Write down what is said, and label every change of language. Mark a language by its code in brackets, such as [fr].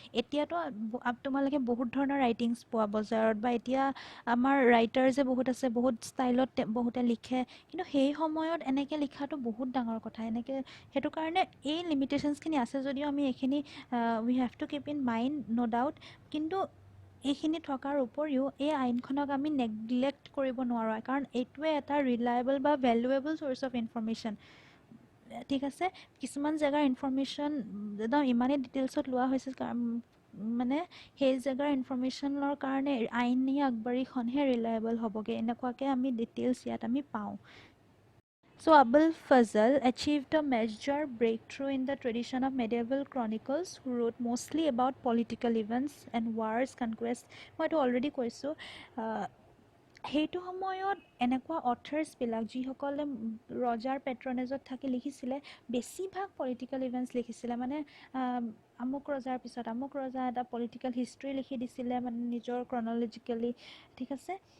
[as] এতিয়াতো তোমালোকে বহুত ধৰণৰ ৰাইটিংছ পোৱা বজাৰত, বা এতিয়া আমাৰ ৰাইটাৰ্ছে বহুত আছে, বহুত ষ্টাইলত বহুতে লিখে, কিন্তু সেই সময়ত এনেকৈ লিখাটো বহুত ডাঙৰ কথা। সেইটো কাৰণে এই লিমিটেশ্যনছখিনি আছে যদিও আমি এইখিনি [en] We have to keep in mind, no' doubt. [as] কিন্তু এইখিনি থকাৰ উপৰিও এই আইনখনক আমি নেগলেক্ট কৰিব নোৱাৰোঁ, কাৰণ এইটোৱে এটা ৰিলায়েবল বা ভেলুৱেবল চ'ৰ্চ অফ ইনফৰ্মেশ্যন, ঠিক আছে। কিছুমান জেগাৰ ইনফৰ্মেশ্যন একদম ইমানেই ডিটেইলছত লোৱা হৈছে, মানে সেই জেগাৰ ইনফৰ্মেশ্যনৰ কাৰণে আইনী আকবৰীখনহে ৰিলায়েবল হ'বগৈ, এনেকুৱাকৈ আমি ডিটেইলছ ইয়াত আমি পাওঁ। [en] So Abul Fazl achieved a major breakthrough in the tradition of medieval chronicles, who wrote mostly about political events and wars, conquests. [as] মই এইটো অলৰেডি কৈছোঁ। সেইটো সময়ত এনেকুৱা অথাৰ্ছবিলাক যিসকলে ৰজাৰ পেট্ৰনেজত থাকি লিখিছিলে, বেছিভাগ পলিটিকেল ইভেণ্টছ লিখিছিলে। মানে আমুক ৰজাৰ পিছত আমুক ৰজা, এটা পলিটিকেল হিষ্ট্ৰী লিখি দিছিলে, মানে নিজৰ ক্ৰনলজিকেলি, ঠিক আছে।